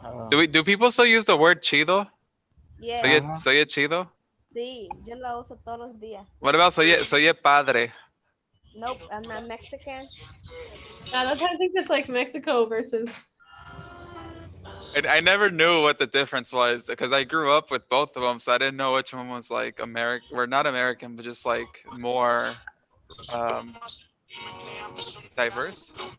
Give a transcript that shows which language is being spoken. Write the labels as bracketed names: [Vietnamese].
[English] Do people still use the word chido? Yeah. [Spanish] Se oye chido? Sí, yo lo uso todos los días. [English] What about [Spanish] se oye padre? [English] Nope, I'm not Mexican. Yeah, I think it's like Mexico versus. I never knew what the difference was because I grew up with both of them, so I didn't know which one was like American, or not American, but just like more diverse.